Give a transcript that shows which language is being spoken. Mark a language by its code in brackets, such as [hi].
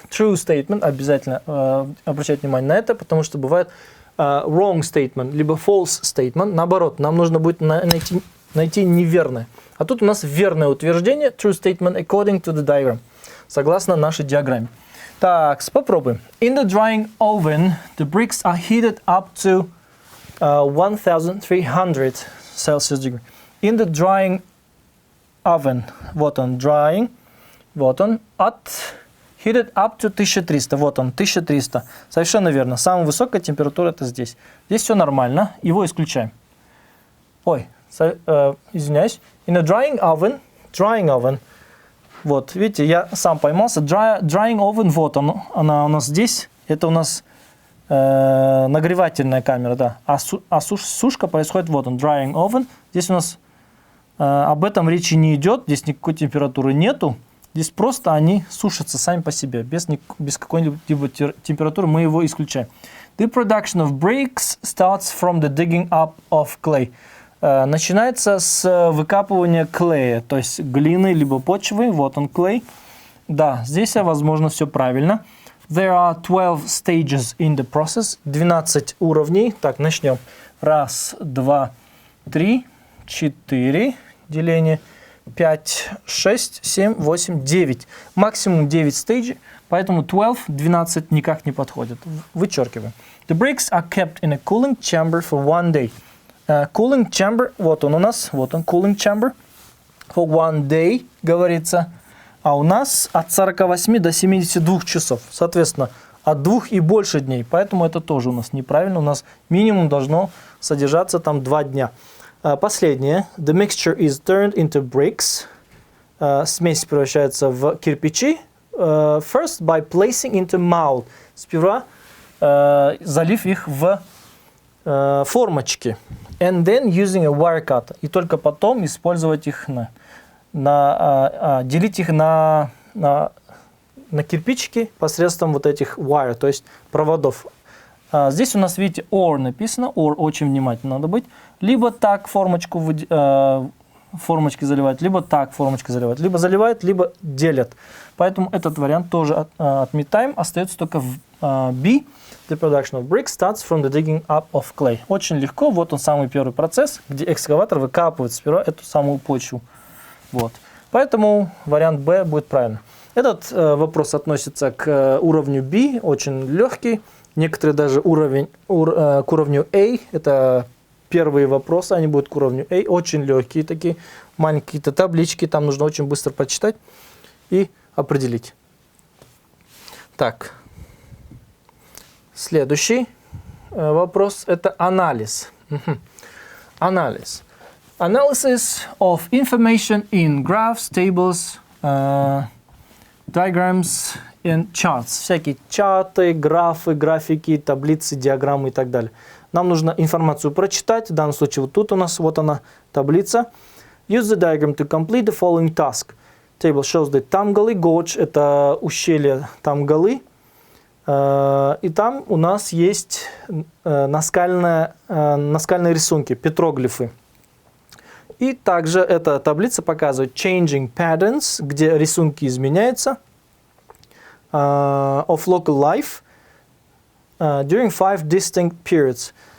[en] True statement, [ru] обязательно обращать внимание на это, потому что бывает [en] wrong statement, [ru] либо [en] false statement. [ru] Наоборот, нам нужно будет найти неверное. А тут у нас верное утверждение, [en] true statement according to the diagram, [ru] согласно нашей диаграмме. Так, попробуем. [en] In the drying oven, the bricks are heated up to 1300 Celsius degree. In the drying oven, [ru] вот он, [en] drying, вот он, heated up to 1300, вот он, 1300. [ru] Совершенно верно. Самая высокая температура это здесь. Здесь все нормально, его исключаем. Ой, извиняюсь. [en] In a drying oven, [ru] вот, видите, я сам поймался. Drying oven, вот она у нас здесь. Это у нас нагревательная камера, да. А сушка происходит, вот он, drying oven. Здесь у нас об этом речи не идет, здесь никакой температуры нету. Здесь просто они сушатся сами по себе, без какой-либо температуры, мы его исключаем. [en] The production of bricks starts from the digging up of clay. [ru] Начинается с выкапывания клея, то есть глины либо почвы. Вот он, clay. Да, здесь, возможно, все правильно. [en] There are 12 stages in the process. [ru] 12 уровней. Так, начнем. 1, 2, 3, 4. Деление. 5, 6, 7, 8, 9. Максимум 9 стейджей. Поэтому 12 никак не подходит. Вычеркиваем. [en] The bricks are kept in a cooling chamber for 1 day. [ru] Cooling chamber, вот он у нас, вот он, cooling chamber, [en] for 1 day, [ru] говорится, а у нас от 48 до 72 часов, соответственно, от 2 и больше дней, поэтому это тоже у нас неправильно, у нас минимум должно содержаться там 2 дня. Последнее, [en] the mixture is turned into bricks, [ru] смесь превращается в кирпичи, [en] first by placing into mold, [ru] сперва залив их в [en] формочки. And then using a wire cutter. [ru] И только потом использовать их делить их на кирпичики посредством вот этих wire, то есть проводов. Здесь у нас, видите, or написано, or очень внимательно надо быть. Либо так формочки заливают, либо так формочки заливают. Либо заливают, либо делят. Поэтому этот вариант тоже отметаем. Остается только B. [en] The production of bricks starts from the digging up of clay. [ru] Очень легко. Вот он самый первый процесс, где экскаватор выкапывает сперва эту самую почву. Вот. Поэтому вариант B будет правильно. Этот вопрос относится к уровню B, очень легкий. Некоторые даже к уровню A. Это первые вопросы, они будут к уровню A. Очень легкие такие, маленькие таблички. Там нужно очень быстро прочитать и определить. Так. Следующий вопрос – это анализ. Анализ. [en] Analysis of information in graphs, tables, diagrams and charts. [ru] Всякие чарты, графы, графики, таблицы, диаграммы и так далее. Нам нужно информацию прочитать. В данном случае вот тут у нас вот она таблица. [en] Use the diagram to complete the following task. Table shows the Tamgali Gorge. [ru] Это ущелье Тамгалы. И там у нас есть наскальные рисунки, петроглифы. И также эта таблица показывает [en] changing patterns, [ru] где рисунки изменяются, [en] of local life during 5 distinct periods.